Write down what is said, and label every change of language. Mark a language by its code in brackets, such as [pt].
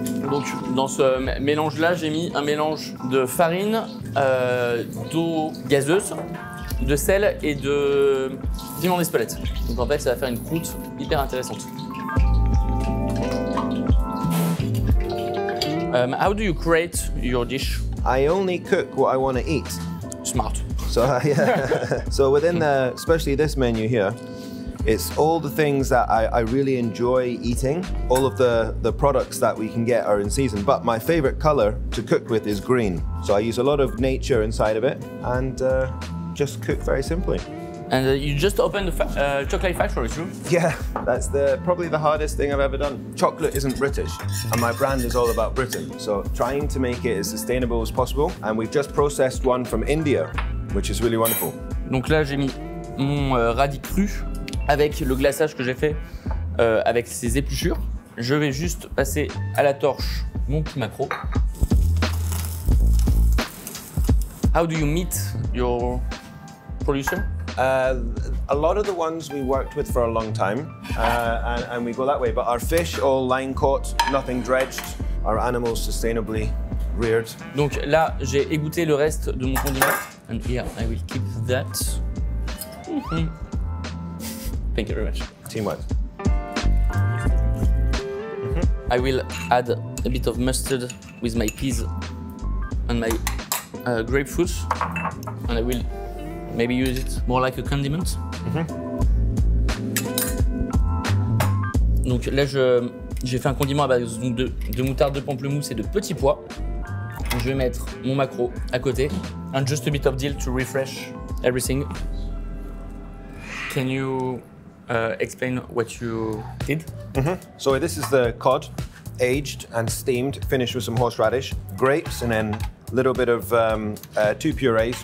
[fr] Donc dans ce mélange-là, j'ai mis un mélange de farine, d'eau gazeuse, de sel et de piment d'Espelette. Donc en fait, ça va faire une croûte hyper intéressante. [en] How do you create your dish? I only cook what I want to eat. Smart. So yeah. So within especially this menu here, it's all the things that I really enjoy eating. All of the products that we can get are in season, but my favorite color to cook with is green. So I use a lot of nature inside of it and just cook very simply. And you just opened the chocolate factory, true? Yeah, that's probably the hardest thing I've ever done. Chocolate isn't British, and my brand is all about Britain. So trying to make it as sustainable as possible. And we've just processed one from India, which is really wonderful. [fr] Donc là, j'ai mis mon radis cru avec le glaçage que j'ai fait avec ces épluchures. Je vais juste passer à la torche mon petit maquereau. [en] How do you meet your producer? A lot of the ones we worked with for a long time, and we go that way. But our fish, all line caught, nothing dredged. Our animals sustainably reared. [fr] Donc là, j'ai égoutté le reste de mon condiment. [en] And here, I will keep that. Thank you very much. Teamwork. I will add a bit of mustard with my peas and my grapefruit, and I will maybe use it more like a condiment. [fr] Donc là, j'ai fait un condiment à base de moutarde de pamplemousse et de petits pois. Je vais mettre mon maquereau à côté. [en] And just a bit of dill to refresh everything. Can you explain what you did? So this is the cod, aged and steamed, finished with some horseradish, grapes, and then a little bit of two purees.